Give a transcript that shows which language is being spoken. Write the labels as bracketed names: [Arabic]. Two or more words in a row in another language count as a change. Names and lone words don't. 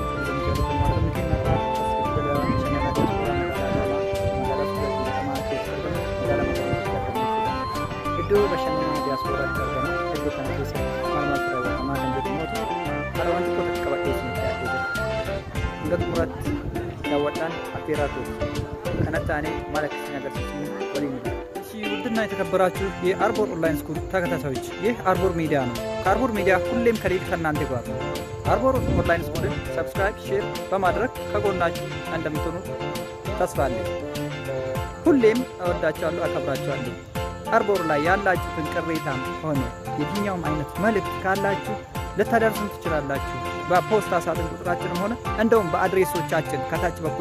[Oromo] Iddoo bashannanaa diiyaaspooraatti argama. Iddoo kana keessatti maal maaltu raawwatamaa kan jedhu immoo haala wanti tokko qabadhee isin dhiyaatee jira. Hanga xumuraatti daawwadhaan affeeraa ture. Kanatti aanee maal akka isin agarsiisnu waliin jira. [Amharic] ውድና የተከበራችሁ የአርቦር ኦንላይን ስኩል ተከታታዮች ይህ አርቦር ሚዲያ ነው። ከአርቦር ሚዲያ ሁሌም ከሌል ከእናንተ ጋር ነው። አርቦር ኦንላይን ስኩልን ሰብስክራይብ፣ ሼር በማድረግ ከጎናችሁ እንደምትሆኑ ተስፋ አለኝ። ሁሌም እወዳችኋለሁ፣ አከብራችኋለሁ። አርቦር ላይ ያላችሁትን ቅሬታም ሆነ የትኛውም አይነት መልእክት ካላችሁ ልታደርሱን ትችላላችሁ። በፖስታ ሳጥን ቁጥራችንም ሆነ እንደውም በአድሬሶቻችን ከታች በኩል